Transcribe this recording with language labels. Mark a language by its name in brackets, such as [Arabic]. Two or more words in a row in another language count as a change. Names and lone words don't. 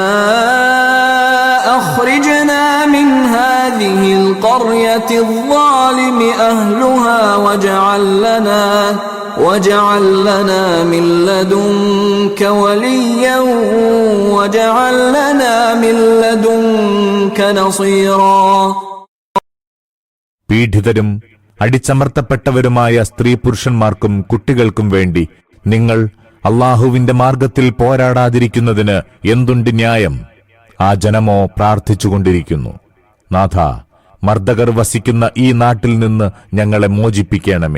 [Arabic] أَخْرِجْنَا مِنْ هَذِهِ الْقَرْيَةِ الظَّالِمِ أَهْلُهَا واجعل لنا من لدنك وليا واجعل لنا من لدنك نصيرا. [Malayalam] പീഡിതരും അടിച്ചമർത്തപ്പെട്ടവരുമായ സ്ത്രീ പുരുഷന്മാർക്കും കുട്ടികൾക്കും വേണ്ടി നിങ്ങൾ അള്ളാഹുവിന്റെ മാർഗത്തിൽ പോരാടാതിരിക്കുന്നതിന് എന്തുണ്ട് ന്യായം? ആ ജനമോ പ്രാർത്ഥിച്ചുകൊണ്ടിരിക്കുന്നു, നാഥ, മർദ്ദകർ വസിക്കുന്ന ഈ നാട്ടിൽ നിന്ന് ഞങ്ങളെ മോചിപ്പിക്കണമേ.